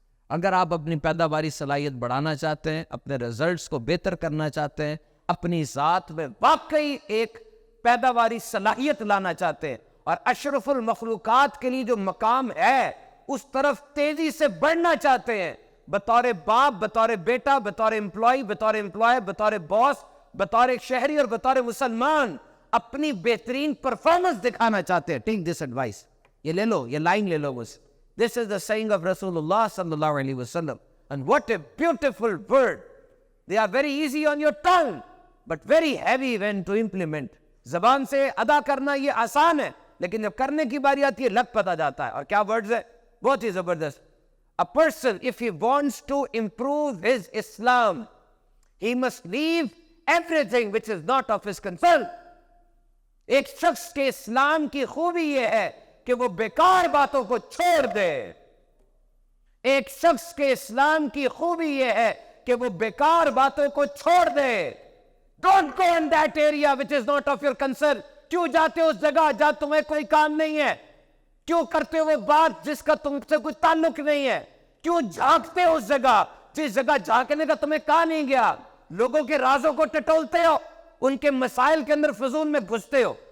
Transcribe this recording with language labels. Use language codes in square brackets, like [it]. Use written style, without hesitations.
[ur] اگر آپ اپنی پیداواری صلاحیت بڑھانا چاہتے ہیں، اپنے ریزلٹس کو بہتر کرنا چاہتے ہیں، اپنی ذات میں واقعی ایک پیداواری صلاحیت لانا چاہتے ہیں اور اشرف المخلوقات کے لیے جو مقام ہے اس طرف تیزی سے بڑھنا چاہتے ہیں، بطور باپ، بطور بیٹا، بطور امپلائی، بطور امپلائے، بطور باس، بطور ایک شہری اور بطور مسلمان اپنی بہترین پرفارمنس دکھانا چاہتے ہیں، [en] Take this advice. [ur] یہ لے لو، یہ لائن لے لو مجھ سے. [en] This is the saying of Rasulullah sallallahu alaihi wasallam. And what a beautiful word. They are very easy on your tongue, but very heavy when to implement. [ur] زبان سے ادا کرنا یہ آسان ہے، لیکن جب کرنے کی باری آتی ہے لگ پتا جاتا ہے. اور کیا ورڈز ہے، بہت ہی زبردست. [en] A person, if he wants to improve his Islam, he must leave everything which is not of his concern. [ur] ایک شخص کے اسلام کی خوبی یہ ہے کہ وہ بیکار باتوں کو چھوڑ دے. ایک شخص کے اسلام کی خوبی یہ ہے کہ وہ بیکار باتوں کو چھوڑ دے. [en] Don't go in that area which is not of your concern. [ur] کیوں جاتے ہو اس جگہ جہاں تمہیں کوئی کام نہیں ہے؟ کیوں کرتے ہوئے بات جس کا تم سے کوئی تعلق نہیں ہے؟ کیوں جھانکتے ہو اس جگہ جس جگہ جھانکنے کا تمہیں کہا نہیں گیا؟ لوگوں کے رازوں کو ٹٹولتے ہو، ان کے مسائل کے اندر فضول میں گھستے ہو.